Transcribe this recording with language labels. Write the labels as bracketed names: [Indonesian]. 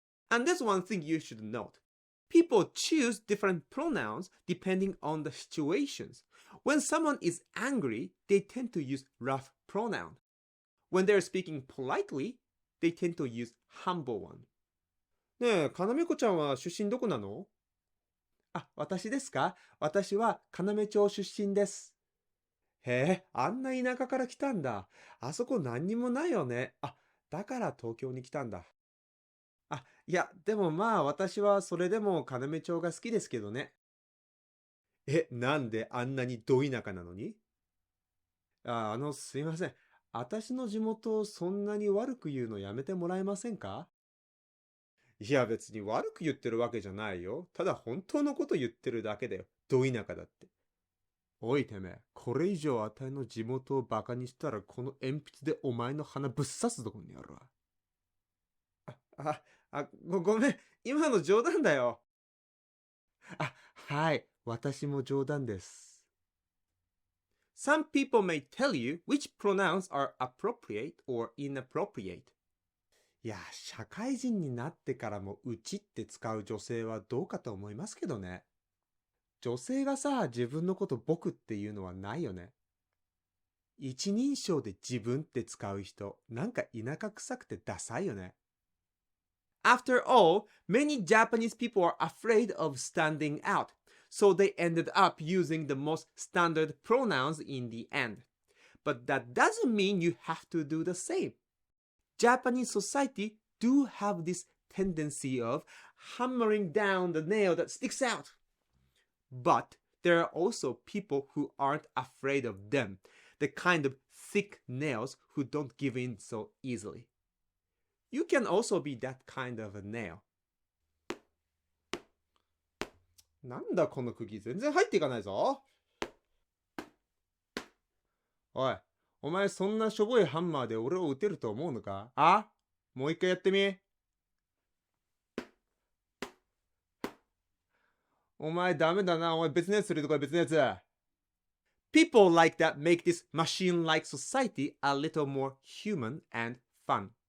[English] And there's one thing you should note. People choose different pronouns depending on the situations. When someone is angry, they tend to use rough pronoun. When they're speaking politely, they tend to use humble one. [Japanese] ねえ、かなめこちゃんは出身どこなの？あ、私ですか？私は要町出身です。へえ、あんな田舎から来たんだ。あそこ何にもないよね。あ、だから東京に来たんだ。あ、いや、でもまあ私はそれでも要町が好きですけどね。え、なんであんなにど田舎なのに？すいません。私の地元をそんなに悪く言うのやめてもらえませんか？いや別に悪く言ってるわけじゃないよ。ただ本当のこと言ってるだけだよ。ど田舎だって。おいてめえ、これ以上あたいの地元をバカにしたらこの鉛筆でお前の鼻ぶっ刺すとこにやるわ。ごめん。今の冗談だよ。はい。私も冗談です。 [English] Some people may tell you which pronouns are appropriate or inappropriate. [Japanese] いや、社会人になってからもうちって使う女性はどうかと思いますけどね。女性がさ、自分のこと僕っていうのはないよね。一人称で自分って使う人、なんか田舎臭くてダサいよね。 [English] After all, many Japanese people are afraid of standing out, so they ended up using the most standard pronouns in the end. But that doesn't mean you have to do the same. Japanese society do have this tendency of hammering down the nail that sticks out. But there are also people who aren't afraid of them, the kind of thick nails who don't give in so easily. You can also be that kind of a nail. [Japanese] なんだこの釘、全然入っていかないぞ。おい、お前そんなしょぼいハンマーで俺を撃てると思うのか？あ？もう一回やってみ。お前ダメだな。お前別のやつするとか別のやつ。 [English] People like that make this machine-like society a little more human and fun.